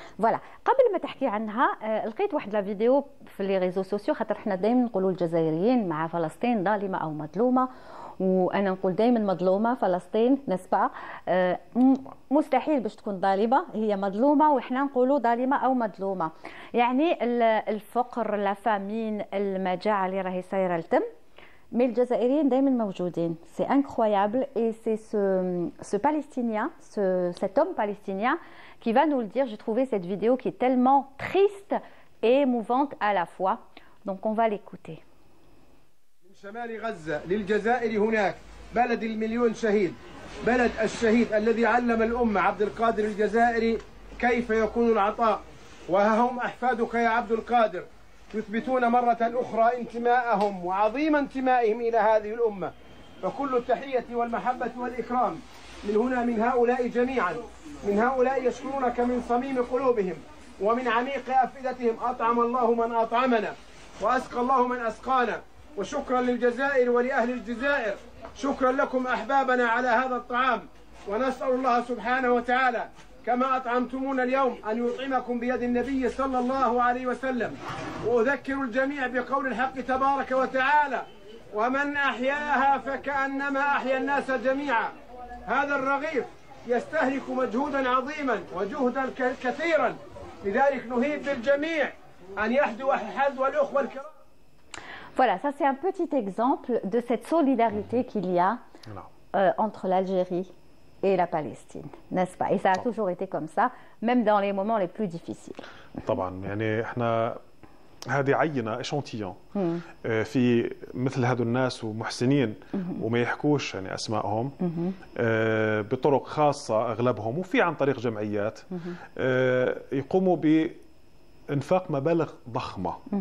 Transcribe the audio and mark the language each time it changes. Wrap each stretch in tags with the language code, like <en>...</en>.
<ar>فوالا، قبل ما تحكي عنها لقيت واحد</ar> <fr>لا فيديو في لي ريزو سوسيو،</fr> <ar>خاطر احنا دائما نقولوا الجزائريين مع فلسطين ظالمه او مظلومه، وانا نقول دائما مظلومه فلسطين نسبه. مستحيل باش تكون ظالمه، هي مظلومه، واحنا نقولوا ظالمه او مظلومه. يعني الفقر، لا فامين، المجاعه اللي راهي صايره التم،</ar> <fr>mais les Jazairiens</fr> <ar>دايما موجودين.</ar> <fr>C'est incroyable et c'est ce Palestinien, cet homme palestinien qui va nous le dire. J'ai trouvé cette vidéo qui est tellement triste et émouvante à la fois. Donc on va l'écouter.</fr> <ar>من شمال غزة للجزائر هناك بلد المليون شهيد، بلد الشهيد الذي علم الأمة عبد القادر الجزائري كيف يكون العطاء. وها هم أحفادك يا عبد القادر يثبتون مرة أخرى انتماءهم وعظيم انتمائهم إلى هذه الأمة. فكل التحية والمحبة والإكرام من هنا من هؤلاء جميعا، من هؤلاء يشكرونك من صميم قلوبهم ومن عميق أفئدتهم. أطعم الله من أطعمنا وأسقى الله من أسقانا. وشكرا للجزائر ولأهل الجزائر، شكرا لكم أحبابنا على هذا الطعام. ونسأل الله سبحانه وتعالى كما أطعمتمونا اليوم أن يطعمكم بيد النبي صلى الله عليه وسلم. وأذكر الجميع بقول الحق تبارك وتعالى: ومن أحياها فكأنما أحيا الناس جميعا. هذا الرغيف يستهلك مجهودا عظيما وجهدا كثيرا، لذلك نهيب بالجميع أن يحذو الأخوة الكرام.</ar> <fr>Voilà, ça c'est un petit exemple de cette solidarité qu'il y a entre l'Algérie et la Palestine, n'est-ce pas? Et ça a toujours été comme ça, même dans les moments les plus difficiles.</fr> <ar>طبعا، يعني احنا هذه عينة اشانتيون في مثل هذو الناس ومحسنين وما يحكوش يعني اسمائهم بطرق خاصة اغلبهم، وفي عن طريق جمعيات يقوموا بانفاق مبالغ ضخمة.</ar>